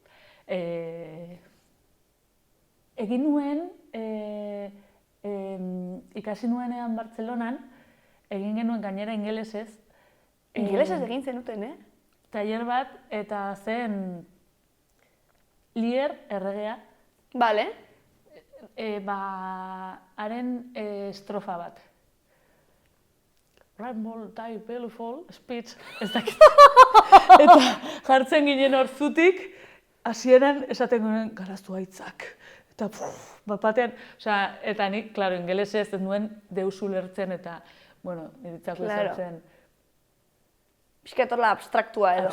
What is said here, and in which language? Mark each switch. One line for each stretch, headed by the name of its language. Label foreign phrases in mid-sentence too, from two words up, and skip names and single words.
Basque: Egin nuen, ikasi nuenean Bartzelonan, egin genuen gainera ingelesez. Ingelesez egin zenuten, Tailer bat, eta zen Lear erregea. Bale. Haren estrofa bat.
English: Ramble, die, beautiful, speech,
Basque: ez dakit. Eta jartzen ginen hor zutik, hasieran esaten ginen garaztu haitzak. eta batean, eta nik, klaro, ingelesez ez nuen deus ulertzen eta, bueno, niritzako izan zen. Piskatorla abstraktua edo.